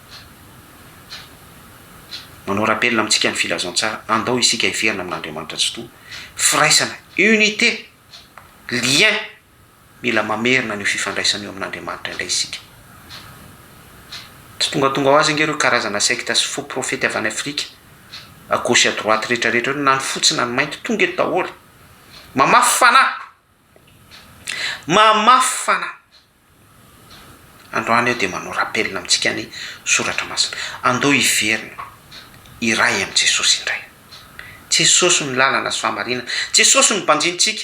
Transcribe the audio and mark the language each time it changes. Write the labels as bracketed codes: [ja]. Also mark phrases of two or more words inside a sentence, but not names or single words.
[mg] Manao rappel amintsika ny filazantsara, andao isika iverina amin'Andriamanitra tsy to firaisana, [fr] unité, lien, [mg] mila mamerina ny fifandraisana eo amin'Andriamanitra indray isika. Tsy tonga ho azy ngereo karazana secte sy [fr] faux prophète [mg] avy any Afrika [fr] à gauche à droite [mg] rehetrarehetra na ny fotsy na ny mainty tonga eto daholo mamafy fanahy. Androany eo dia manao rappel amintsika ny soratra masina, andao iverina iray am' Jesosy indray. Jesosy ny lalana sy fahamarinana, Jesosy ny mpanjintsika.